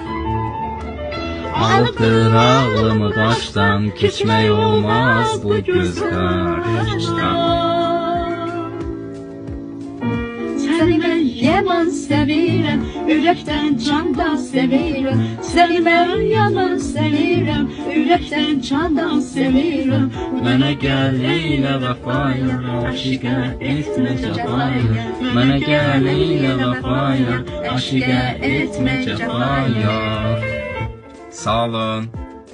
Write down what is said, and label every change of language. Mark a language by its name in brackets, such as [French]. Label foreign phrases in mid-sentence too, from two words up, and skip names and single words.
[Azerbaijani] Alıbdır ağlımı baştan, keçmək olmaz bu göz qarşıdan. [Turkish] Seni ben yaman sevirem, yürekten candan sevirem. Seni ben yaman sevirem, yürekten candan sevirem. [Azerbaijani] Mənə gəl eylə vəfaya, aşiqə etmə cəfaya. Mənə gəl eylə vəfaya, aşiqə etmə cəfaya. Sağ olun.